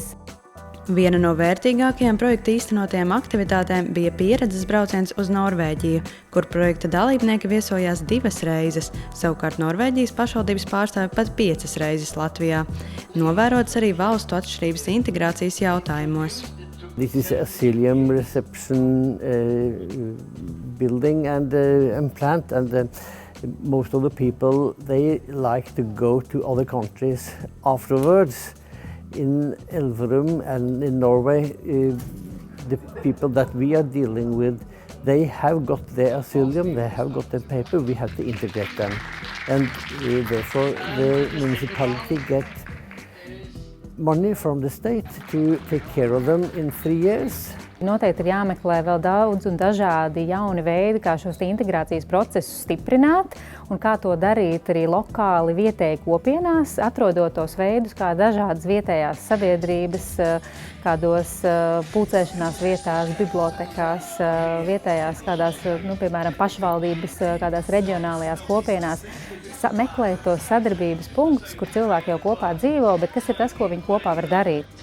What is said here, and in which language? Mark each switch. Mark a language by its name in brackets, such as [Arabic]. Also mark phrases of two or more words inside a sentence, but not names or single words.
[Latvian] Viena no vērtīgākajām projekta īstenotajām aktivitātēm bija pieredzes brauciens uz Norvēģiju, kur projekta dalībnieki viesojās 2 reizes, savukārt Norvēģijas pašvaldības pārstāvi pat 5 reizes Latvijā. Novērots arī valstu atšķirības integrācijas jautājumos. [English] This is an asylum reception building and plant, and most of the people they like to go to other countries afterwards. In Elverum and in Norway, the people that we are dealing with, they have got their asylum, they have got their paper, we have to integrate them. And therefore the municipality get money from the state to take care of them in 3 years. [Latvian] Noteikti ir jāmeklē vēl daudz un dažādi jauni veidi, kā šos integrācijas procesus stiprināt un kā to darīt arī lokāli vietēji kopienās, atrodot tos veidus, kā dažādas vietējās sabiedrības, kādos pulcēšanās vietās, bibliotekās, vietējās kādās, piemēram, pašvaldības, kādās reģionālajās kopienās, meklēt tos sadarbības punktus, kur cilvēki jau kopā dzīvo, bet kas ir tas, ko viņi kopā var darīt.